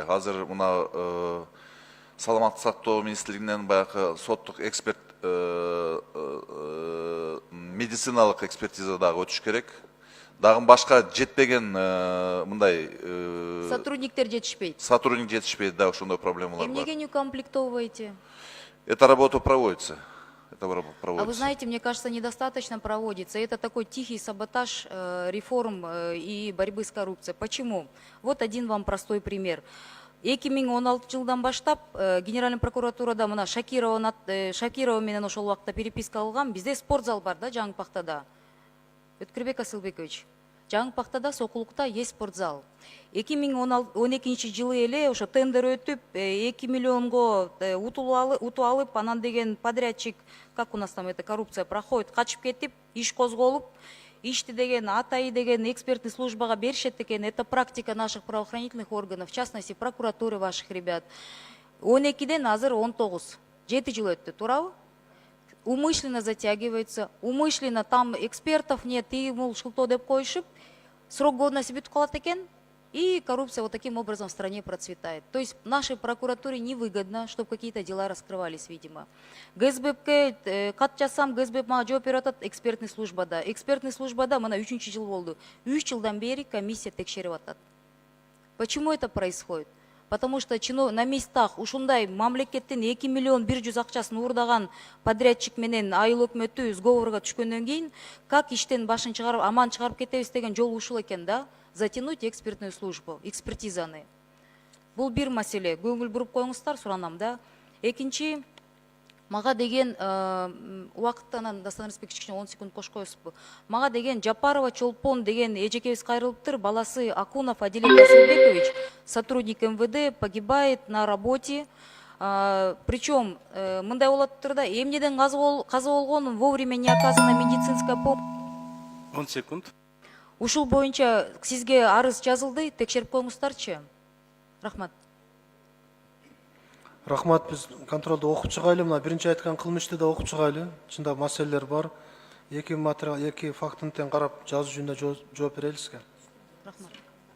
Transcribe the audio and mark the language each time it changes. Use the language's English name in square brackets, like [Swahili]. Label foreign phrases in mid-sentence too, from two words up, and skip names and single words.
[Kyrgyz] Азыр мына саламаттык сактоо министрлигинен баягы соттук эксперт медициналык экспертиза дагы өтүш керек. Дагы башка жетпеген мындай Сотрудниктер жетишпейт. Сотрудник жетишпейт, да, ошондой проблемалар бар. [Russian] Эмнеге не укомплектовываете? Эта работа проводится. А вы знаете, мне кажется, недостаточно проводится. Это такой тихий саботаж реформ и борьбы с коррупцией. Почему? Вот один вам простой пример. [Kyrgyz] 2016 жылдан баштап Генеральный прокуратурада мына Шакирова менен ошол убакта переписка алган. Бизде спортзал бар да, Жаңы-Пахтада. Өткүрбек Асылбекович, Жаңы-Пахтада Сокулукта [Russian] есть спортзал. [Kyrgyz] 2012 жылы эле ошо тендер өтүп 2 миллионго утуп алып, анан деген подрядчик, [Russian] как у нас там эта коррупция проходит, [Kyrgyz] качып кетип, иш козголуп, ишти деген АТАИ деген экспертный службага беришет экен. [Russian] Это практика наших правоохранительных органов, в частности прокуратуры ваших ребят. [Kyrgyz] 12ден азыр 19, 7 жыл өттү, туурабы? [Russian] Умышленно затягивается, умышленно там экспертов нет, и мол [Kyrgyz] шылтоо деп коюшуп, [Russian] срок годности [Kyrgyz] бүтүп калат экен, [Russian] и коррупция вот таким образом в стране процветает. То есть нашей прокуратуре невыгодно, чтобы какие-то дела раскрывались, видимо. [Kyrgyz] ГСБПке кат жасам, ГСБП мага жооп берип атат, экспертный службада. Экспертный службада мына 3-чү жыл болду. 3 жылдан бери комиссия текшерип атат. [Russian] Почему это происходит? Потому что на местах [Kyrgyz] ушундай мамлекеттин 2 миллион 100 акчасын уурдаган подрядчик менен айыл өкмөтү сговорго түшкөндөн кийин, как иштен башын чыгарып, аман чыгарып кетебиз деген жол ушул экен да. [Russian] Затянуть экспертную службу, экспертизаны. [Kyrgyz] Бул бир маселе. Көңүл буруп коюңуздар, суранам да. Экинчи, мага деген убакыттан Дастан Рыспекович кичине 10 секунд кош коесузбу. Мага деген Жапарова Чолпон деген эжекебиз кайрылыптыр, баласы Акунов Адилет Асылбекович, [Russian] сотрудник МВД, погибает на работе. [Kyrgyz] Причем мындай болуптур да, эмнеден каза болгон, [Russian] вовремя не оказана медицинская помощь. [Kyrgyz] 10 секунд. Ушул боюнча сизге арыз жазылды, текшерип коюңуздарчы. Рахмат. Рахмат, биз контролду окуп чыгайлы, мына биринчи айткан кылмышты да окуп чыгайлы. Чында маселелер бар. Эки материал, эки фактын тең карап жазуу жүзүндө жооп берели сизге.